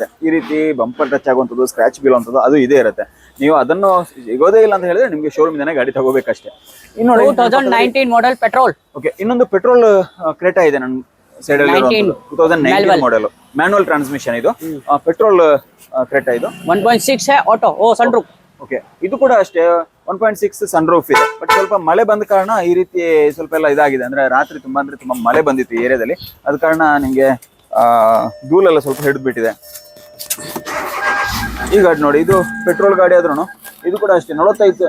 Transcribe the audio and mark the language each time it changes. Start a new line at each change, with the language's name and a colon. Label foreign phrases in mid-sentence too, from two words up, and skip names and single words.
Kannada: ಈ ರೀತಿ
English: bumper touch
Kannada: ಆಗುವಂಥದ್ದು, ಸ್ಕ್ರಾಚ್ ಬೀಳುವಂಥದ್ದು ಅದು ಇದೇ ಇರುತ್ತೆ. ನೀವು ಅದನ್ನು ಸಿಗೋದೇ ಇಲ್ಲ ಅಂತ ಹೇಳಿದ್ರೆ ನಿಮ್ಗೆ ಶೋರೂಮ್ ಇಂದಾನೆ ಗಾಡಿ ತಗೋಬೇಕಷ್ಟೇ. ಇನ್ನು
English: 2019 model petrol.
Kannada: ಓಕೆ, ಇನ್ನೊಂದು ಪೆಟ್ರೋಲ್ ಕ್ರೇಟಾ ಇದೆ ನನ್ನ ಸೈಡ್ ಅಲ್ಲಿ. 2019
English: model, manual transmission.
Kannada: ಇದು ಪೆಟ್ರೋಲ್ ಕ್ರೇಟಾ. ಇದು
Hindi: 1.6 है ऑटो. ओ सनरूफ.
Kannada: ಓಕೆ, ಇದು ಕೂಡ ಅಷ್ಟೇ 1.6 ಸನ್ರೂಫ್ ಇದೆ. ಬಟ್ ಸ್ವಲ್ಪ ಮಳೆ ಬಂದ ಕಾರಣ ಈ ರೀತಿ ಸ್ವಲ್ಪ ಎಲ್ಲ ಇದಾಗಿದೆ. ಅಂದ್ರೆ ರಾತ್ರಿ ತುಂಬಾ ಮಳೆ ಬಂದಿತ್ತು ಈ ಏರಿಯಾದಲ್ಲಿ. ಅದ ಕಾರಣ ನಿಮ್ಗೆ ಧೂಳೆಲ್ಲ ಸ್ವಲ್ಪ ಹಿಡಿದು ಬಿಟ್ಟಿದೆ. ಈ ಗಾಡಿ ನೋಡಿ, ಇದು ಪೆಟ್ರೋಲ್ ಗಾಡಿ ಆದ್ರೂ ಇದು ಕೂಡ ಅಷ್ಟೇ 45.